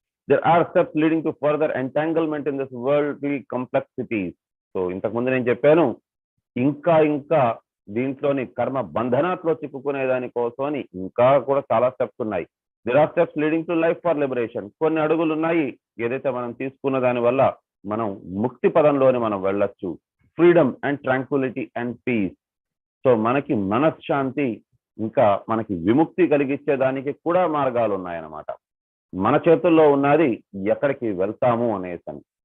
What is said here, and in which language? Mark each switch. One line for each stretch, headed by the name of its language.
English: there are steps leading to further entanglement in this worldly complexities.
Telugu: So ఇంతకుముందు నేను చెప్పాను ఇంకా ఇంకా దీంట్లోని కర్మ బంధనాల్లో చిక్కుకునే దానికోసమని ఇంకా కూడా చాలా స్టెప్స్ ఉన్నాయి.
English: there are steps leading to life for liberation.
Telugu: కొన్ని అడుగులు ఉన్నాయి ఏదైతే మనం తీసుకున్న దాని వల్ల మనం ముక్తి పదంలోనే మనం వెళ్ళొచ్చు.
English: Freedom and tranquility and peace.
Telugu: So మనకి మనశ్శాంతి ఇంకా మనకి విముక్తి కలిగించేదానికి కూడా మార్గాలు ఉన్నాయన్నమాట. మన చేతుల్లో ఉన్నది ఎక్కడికి వెళ్తాము అనేసని.